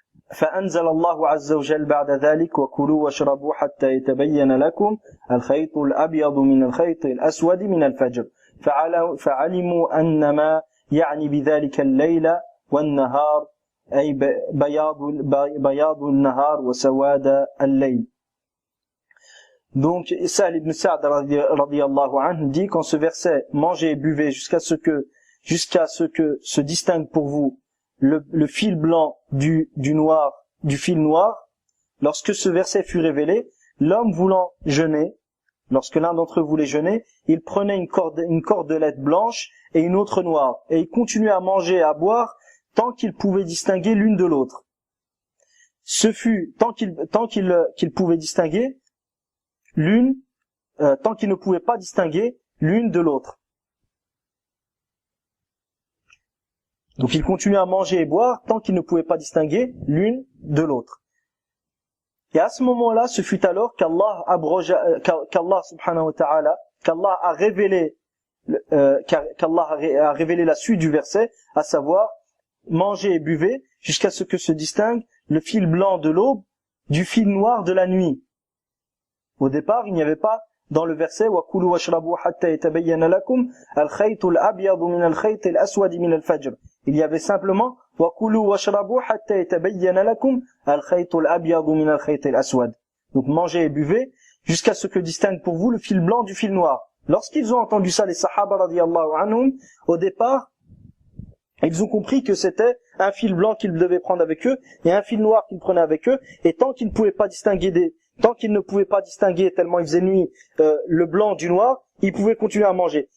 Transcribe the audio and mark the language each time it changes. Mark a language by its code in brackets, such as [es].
[ar] فأنزل الله عز وجل بعد ذلك وكلوا واشربوا حتى يتبين لكم الخيط الأبيض من الخيط الأسود من الفجر فعلموا أن ما يعني بذلك الليل والنهار أي بياض النهار وسواد الليل. [fr] Donc, Sahl ibn Sa'd radiyallahu anhu dit qu'en ce verset, mangez et buvez jusqu'à ce que se distingue pour vous le fil blanc du fil noir. Lorsque ce verset fut révélé, l'homme voulant jeûner, lorsque l'un d'entre eux voulait jeûner, il prenait une cordelette blanche et une autre noire, et il continuait à manger et à boire tant qu'il pouvait distinguer l'une de l'autre. Ce fut tant qu'il pouvait distinguer tant qu'il ne pouvait pas distinguer l'une de l'autre. Donc il continuait à manger et boire tant qu'il ne pouvait pas distinguer l'une de l'autre. Et à ce moment-là, ce fut alors qu'Allah subhanahu wa ta'ala, qu'Allah a révélé la suite du verset, à savoir mangez et buvez jusqu'à ce que se distingue le fil blanc de l'aube du fil noir de la nuit. Au départ, il n'y avait pas dans le verset [ar] وَكُلُوا وَاشْرَبُوا حَتَّى يَتَبَيَّنَ لَكُمْ الْخَيْطُ الْأَبْيَضُ مِنَ الْخَيْطِ الْأَسْوَدِ مِنَ الْفَجْرِ. [fr] Il y avait simplement [ar] وَكُلُوا وَاشْرَبُوا حَتَّى يَتَبَيَّنَ لَكُمْ الْخَيْطُ الْأَبْيَضُ مِنَ الْخَيْطِ الْأَسْوَدِ. [fr] Donc mangez et buvez jusqu'à ce que distingue pour vous le fil blanc du fil noir. Lorsqu'ils ont entendu ça, les sahaba radiyallahu anhum, au départ, ils ont compris que c'était un fil blanc qu'ils devaient prendre avec eux et un fil noir qu'ils prenaient avec eux, et tant qu'ils ne pouvaient pas distinguer tellement il faisait nuit le blanc du noir, ils pouvaient continuer à manger.